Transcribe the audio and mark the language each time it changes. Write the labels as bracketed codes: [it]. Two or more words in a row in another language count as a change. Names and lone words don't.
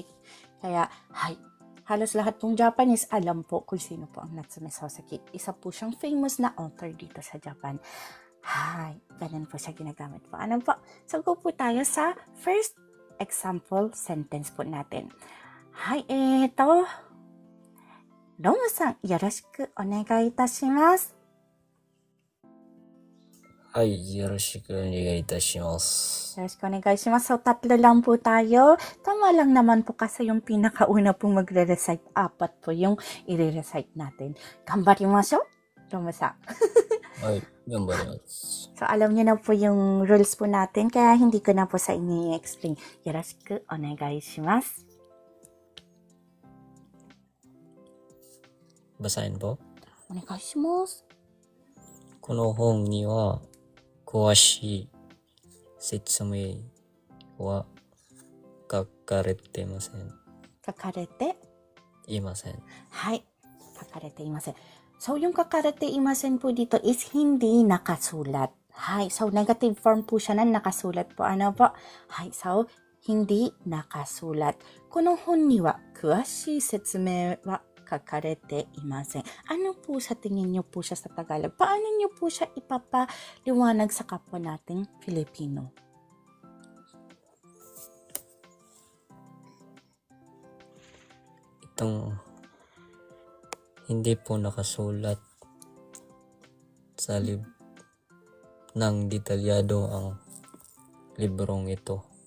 [tl] Kaya, halos lahat pong Japanese alam po kung sino po ang Natsume Soseki. Isa po siyang famous na author dito sa Japan. Ganun po siya ginagamit po. Ano po? So, go po tayo sa [en] first example sentence [tl] po natin. [ja] Romu-san、よろしくお願いいたします. はい、よろしくお願いいたします。よろしくお願いします. [tl] So, 3 lang po tayo. Tama lang naman po kasi yung pinakauna pong magre-recite. 4 po yung i-recite natin. [ja] 頑張りましょう、Romu-san. はい、頑張ります。 [tl] So, alam niyo na po yung rules po natin, kaya hindi ko na po sa inyo i-explain. [ja] よろしくお願いします. [tl] Basahin po. [ja] お願いします. この本には詳しい説明は書かれてません。書かれていません。はい. 書かれていません. [tl] So, yung [ja] 書かれていません [tl] po dito is hindi nakasulat. Hai. So, negative form po siya na nakasulat po. Ano po? Hai. So, hindi nakasulat. [ja] この本には詳しい説明は書かれていません. [tl] Ano po sa tingin niyo po siya sa Tagalog? Paano niyo po siya ipapaliwanag sa kapwa nating Filipino? Itong hindi po nakasulat sa ng detalyado ang librong ito.